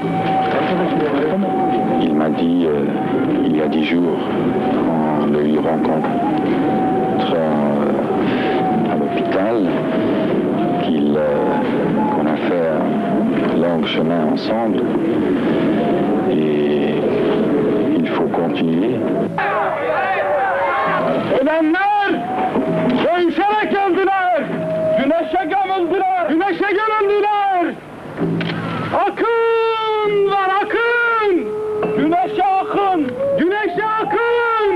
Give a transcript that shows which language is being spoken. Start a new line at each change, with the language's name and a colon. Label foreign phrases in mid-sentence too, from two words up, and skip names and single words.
French: Il m'a dit, il y a 10 jours, en le lui rencontrant à l'hôpital, qu'on a fait un long chemin ensemble, et il faut continuer.
Turkish: Ölenler dövüşerek öldüler. Güneşe gömüldüler. Güneşe gömüldüler. Akın var akın. Güneşe akın. Güneşe akın.